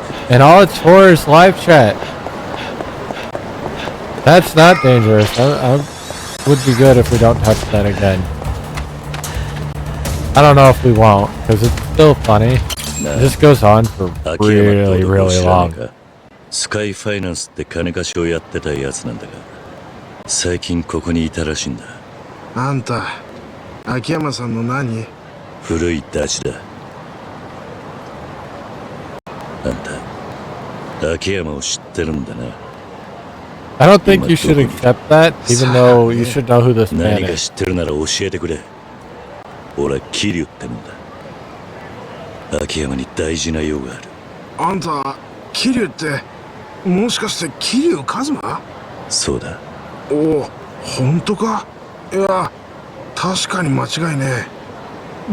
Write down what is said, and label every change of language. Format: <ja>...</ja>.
<en>And all it's for is live chat. That's not dangerous. I would be good if we don't touch that again. I don't know if we won't, because it's still funny. This goes on for really long.</en> <ja>スカイファイナンスって金貸しをやってたやつなんだが、最近ここにいたらしいんだ。あんた、秋山さんの何？古いダチだ。あんた、秋山を知ってるんだな。</ja> <en>I don't think you should accept that, even though you should know who this man is.</en> <ja>何か知ってるなら教えてくれ。俺は桐生ってもんだ。秋山に大事な用がある。あんた、桐生って、もしかして桐生一馬？そうだ。おお、本当か？いや、確かに間違いねえ。</ja>